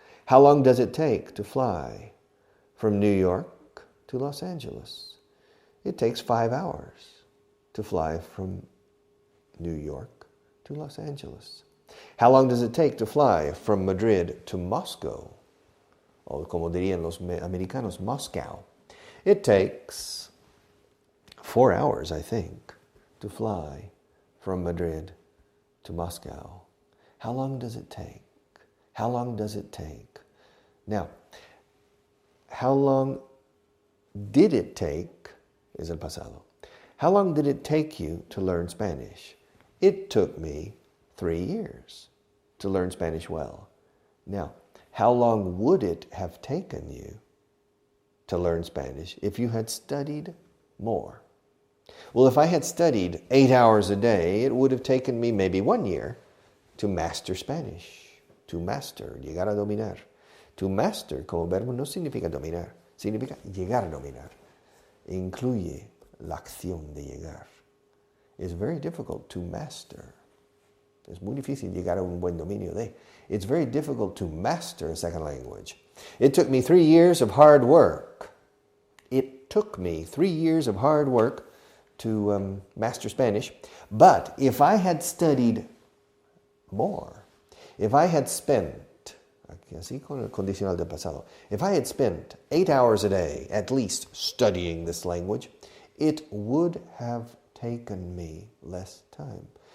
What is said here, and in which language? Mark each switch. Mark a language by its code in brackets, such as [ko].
[en] How long does it take to fly from New York to Los Angeles? It takes 5 hours to fly from New York to Los Angeles. How long does it take to fly from Madrid to Moscow? [es] O como dirían los americanos, Moscow. [en] It takes 4 hours, I think, to fly from Madrid to Moscow. How long does it take? How long does it take? Now, how long did it take, [es] es el pasado. [en] How long did it take you to learn Spanish? It took me 3 years to learn Spanish well. Now, how long would it have taken you to learn Spanish if you had studied more? Well, if I had studied 8 hours a day, it would have taken me maybe 1 year to master Spanish, [es] To master, llegar a dominar. To master como verbo no significa dominar, significa llegar a dominar. Incluye la acción de llegar. [en] It's very difficult to master. [es] Es muy difícil llegar a un buen dominio de. [en] It's very difficult to master a second language. It took me 3 years of hard work. It took me 3 years of hard work to master Spanish. But if I had studied more, if I had spent, [es] así con el condicional del pasado, [en] if I had spent 8 hours a day at least studying this language, it would have taken me less time.